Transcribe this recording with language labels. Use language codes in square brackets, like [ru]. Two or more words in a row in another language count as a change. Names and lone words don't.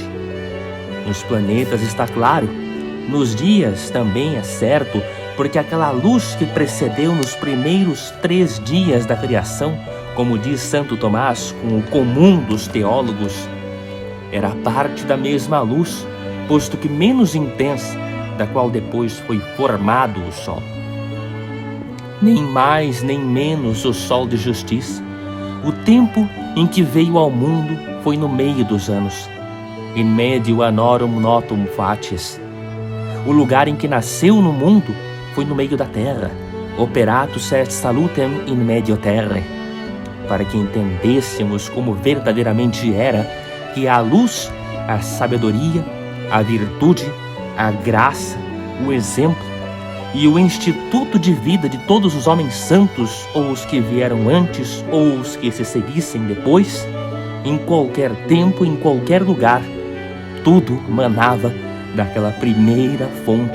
[pt] Nos planetas está claro, nos dias também é certo, porque aquela luz que precedeu nos primeiros 3 dias da criação, como diz Santo Tomás, com o comum dos teólogos, era parte da mesma luz, posto que menos intensa, da qual depois foi formado o sol. Nem mais nem menos o sol de justiça. O tempo em que veio ao mundo foi no meio dos anos. [la] In medio annorum notum facies. [pt] O lugar em que nasceu no mundo foi no meio da terra. [la] Operatus est salutem in medio terrae. [pt] Para que entendêssemos como verdadeiramente era que a luz, a sabedoria, a virtude, a graça, o exemplo e o instituto de vida de todos os homens santos, ou os que vieram antes, ou os que se seguissem depois, em qualquer tempo, em qualquer lugar, tudo manava daquela primeira fonte.